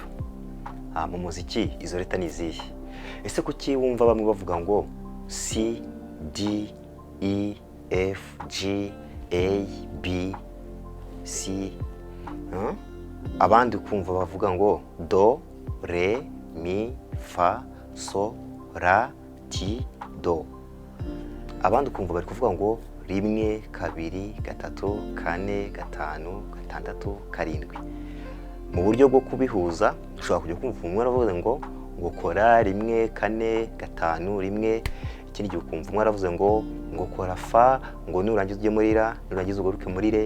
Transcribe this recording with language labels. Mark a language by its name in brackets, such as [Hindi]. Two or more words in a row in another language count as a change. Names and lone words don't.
[Kinyarwanda] Mu muziki izo leta ni zihe? Ese kuki wumva bamwe bavuga ngo C, D, E, F, G, A, B, C? Abandi kumva bavuga ngo do, re, mi, fa, so, la, ti, do. Abandi kumva bari kuvuga ngo rimwe, kabiri, gatatu, kane, gatanu, gatandatu, karindwi. Mu buryo bwo kubihuza ushobora kujya kumva umwe aravuze ngo kora rimwe, kane, gatanu, rimwe. Ikindi gihe ukumva umwe aravuze ngo kora fa, ngo nurangiza ujye muri la, nurangiza ugaruke muri re.